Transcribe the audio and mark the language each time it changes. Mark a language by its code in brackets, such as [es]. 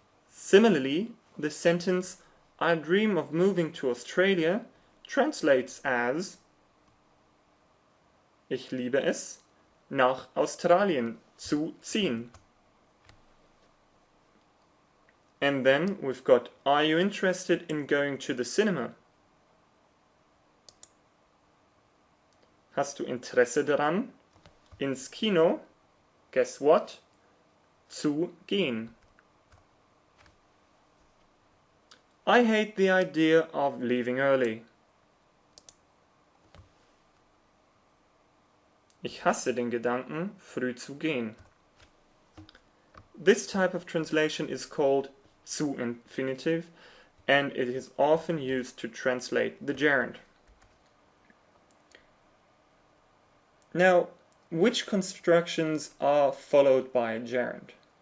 [en] Similarly, the sentence, I dream of moving to Australia, translates as, [de] ich liebe es, nach Australien zu ziehen. [en] And then we've got, are you interested in going to the cinema? [de] Hast du Interesse daran, ins Kino, [en] guess what, [de] zu gehen? [en] I hate the idea of leaving early. [de] Ich hasse den Gedanken, früh zu gehen. [en] This type of translation is called zu infinitive, and it is often used to translate the gerund. Now, which constructions are followed by a gerund?